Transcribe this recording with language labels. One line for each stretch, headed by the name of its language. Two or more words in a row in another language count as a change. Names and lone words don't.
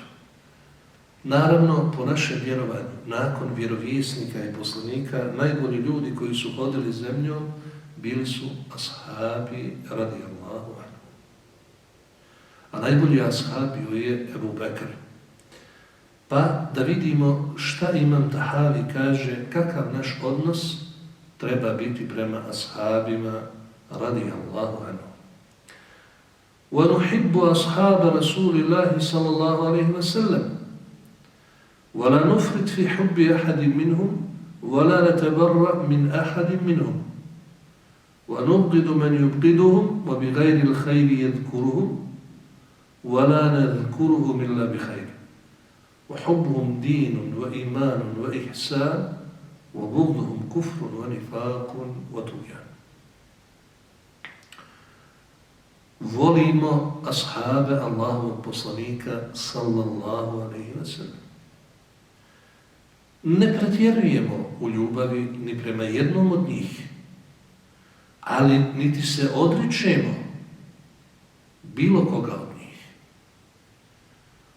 Bosnian: Naravno, po našem vjerovanju, nakon vjerovjesnika i poslanika, najbolji ljudi koji su hodili zemljom bili su ashabi
Arabic: رضي الله عنه.
Bosnian: A najbolji ashab bio je Ebu Bekr. Pa da vidimo šta Imam Tahavi kaže, kakav naš odnos treba biti prema ashabima
Arabic: رضي الله عنه. وَنُحِبُّ أَصْحَابَ رَسُولِ اللَّهِ صَلَى اللَّهُ عَلَيْهِ وَسَلَّمَ وَلَا نُفْرِطْ فِي حُبِّ أَحَدٍ مِّنْهُمْ وَلَا نَتَبَرَّأْ مِنْ أَحَدٍ مِّنْهُمْ وَنُبْغِضُ مَنْ يُبْغِضُهُمْ وَبِغَيْرِ الْخَيْرِ يَذْكُرُهُمْ وَلَا نَذْكُرُهُمْ إِلَّا بِخَيْرٍ وَحُبُّهُمْ دِينٌ وَإِيمَانٌ وَإِحْسَانٌ وَبُغْضُهُمْ كُفْرٌ وَنِفَاقٌ وَطُغْيَانٌ.
Bosnian: Volimo ashabe Allahovog poslanika
Arabic: صلى الله عليه وسلم.
Bosnian: Ne pretjerujemo u ljubavi ni prema jednom od njih, ali niti se odričemo bilo koga od njih.